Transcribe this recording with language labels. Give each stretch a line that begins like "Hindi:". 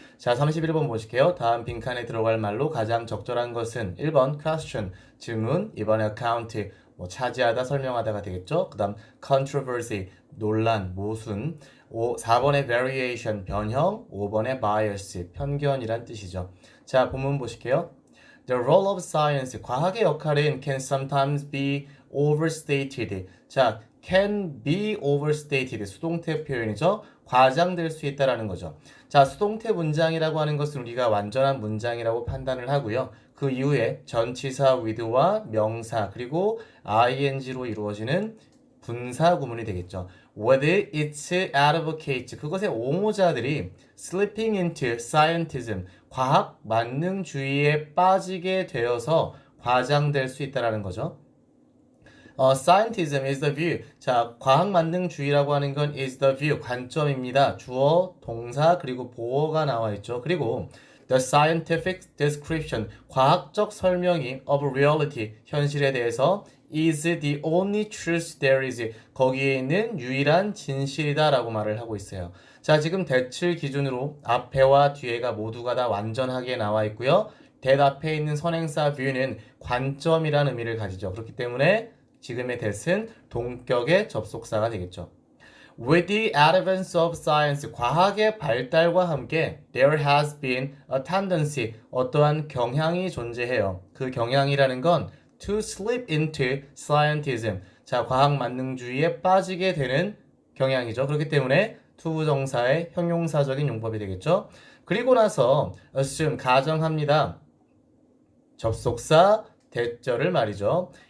Korean: 자, 31번 보실게요. 다음 빈칸에 들어갈 말로 가장 적절한 것은 1번 question, 질문, 2번에 account, 차지하다, 설명하다가 되겠죠. 그 다음 controversy, 논란, 모순, 4번에 variation, 변형, 5번에 bias, 편견이란 뜻이죠. 자, 본문 보실게요.
English: The role of science,
Korean: 과학의 역할은
English: can sometimes be overstated.
Korean: 자,
English: can be overstated.
Korean: 수동태 표현이죠. 과장될 수 있다라는 거죠. 자, 수동태 문장이라고 하는 것은 우리가 완전한 문장이라고 판단을 하고요. 그 이후에 전치사 with와 명사 그리고 ing로 이루어지는 분사 구문이 되겠죠.
English: Whether it advocates,
Korean: 그것의 옹호자들이
English: slipping into scientism,
Korean: 과학 만능주의에 빠지게 되어서 과장될 수 있다라는 거죠.
English: Scientism is the view.
Korean: 자, 과학 만능주의라고 하는 건
English: is the view,
Korean: 관점입니다. 주어, 동사, 그리고 보어가 나와 있죠. 그리고
English: the scientific description,
Korean: 과학적 설명이
English: of reality,
Korean: 현실에 대해서
English: is the only truth there is.
Korean: 거기에 있는 유일한 진실이다라고 말을 하고 있어요. 자, 지금 대칠 기준으로 앞에와 뒤에가 모두가 다 완전하게 나와 있고요. that 앞에 있는 선행사 view는 관점이라는 의미를 가지죠. 그렇기 때문에 지금의 that은 동격의 접속사가 되겠죠.
English: With the advance of science,
Korean: 과학의 발달과 함께
English: there has been a tendency,
Korean: 어떠한 경향이 존재해요. 그 경향이라는 건
English: to slip into scientism,
Korean: 자, 과학 만능주의에 빠지게 되는 경향이죠. 그렇기 때문에 투부정사의 형용사적인 용법이 되겠죠. 그리고 나서 assume, 가정합니다. 접속사 대절을 말이죠.